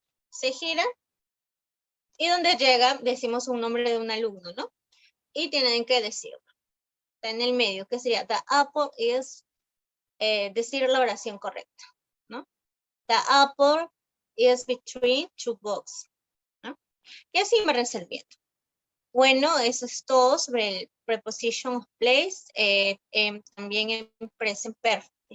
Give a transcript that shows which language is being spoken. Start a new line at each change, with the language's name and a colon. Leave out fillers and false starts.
Spanish: Se gira. Y donde llega, decimos un nombre de un alumno, ¿no? Y tienen que decirlo. Está en el medio, que sería
English: the apple is,
Spanish: decir la oración correcta, ¿no?
English: The apple is between two books,
Spanish: ¿no? Y así me resolviendo. Bueno, eso es todo sobre el preposition of place, también en present perfect.